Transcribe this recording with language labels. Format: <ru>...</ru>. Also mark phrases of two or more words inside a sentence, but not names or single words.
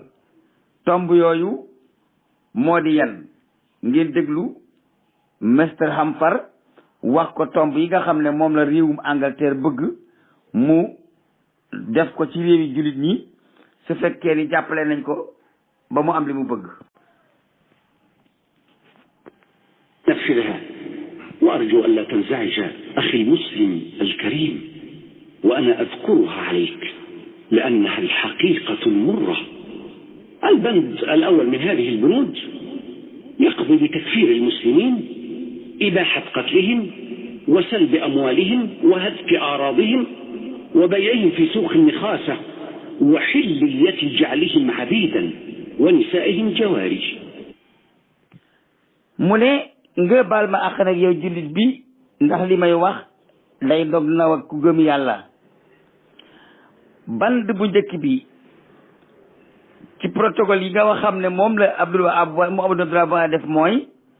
<wo>tomb yooyu moo di yan, ngeen déglu Mr Hamfar wax ko tomb yi nga xam ne moom la réewum Angleterre bëgg mu def ko ci réewi jullit ñi su fekkee ni jàppale nañ ko ba mu am li mu bëgg.</wo> <ar>نفذها وأرجو أن لا تنزعج أخي المسلم الكريم وأنا أذكرها عليك لأنها الحقيقة المرة. البند الأول من هذه البنود يقضي بتكفير المسلمين، إباحة قتلهم وسلب أموالهم وهتك أعراضهم وبيعهم في سوق النخاسة وحلية جعلهم عبيدا ونسائهم جواري.</ar> <wo>mu ne nga baal ma àq nag yow jullit bi, ndax li may wax day dog na ak ku gëm yàlla. band bu njëkk bi ci protocole yi nga wax xam ne moom la Muhammad Abdul Wahab def mooy</wo>